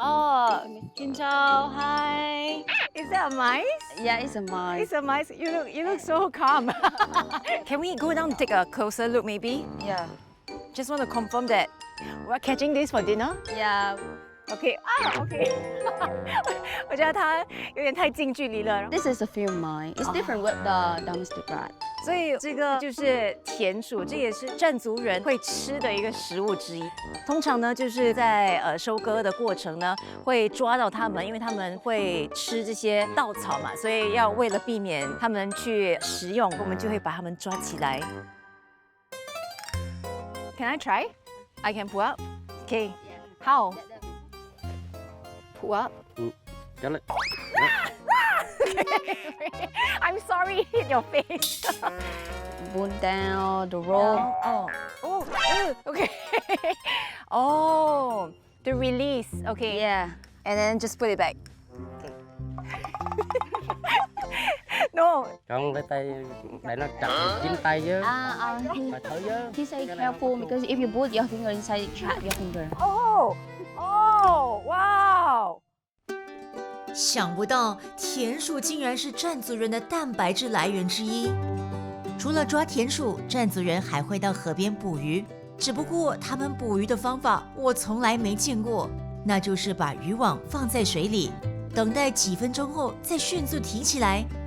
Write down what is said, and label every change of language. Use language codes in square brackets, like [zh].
[en] Oh, Jin Zhao, hi. Is that a mice? Yeah, it's a mice. It's a mice. You look so calm. Can we go down and take a closer look, maybe? Yeah. Just want to confirm that we're catching this for dinner. Yeah. Okay. Okay. [zh] 我觉得它有点太近距离了。 [en] This is a field mice. It's different with the domestic rat. [zh] 所以这个就是田鼠，这也是占族人会吃的一个食物之一。通常呢，就是在收割的过程呢，会抓到它们，因为它们会吃这些稻草嘛，所以要为了避免它们去食用，我们就会把它们抓起来。 [en] Can I try? I can pull up. Okay. How? Pull up. [vi] Cho lên. [en] I'm sorry, hit your face. Pull down the rope. Oh, okay. Oh, the release. Okay. Yeah. And then just put it back. Okay. No. [vi] Con lấy tay để nó chặt dính tay chứ. Phải thở chứ. [en] He say careful because if you put your finger inside, it trap your finger. Oh, wow. [zh] 想不到田鼠竟然是占族人的蛋白质来源之一。除了抓田鼠，占族人还会到河边捕鱼。只不过他们捕鱼的方法我从来没见过，那就是把渔网放在水里，等待几分钟后再迅速提起来。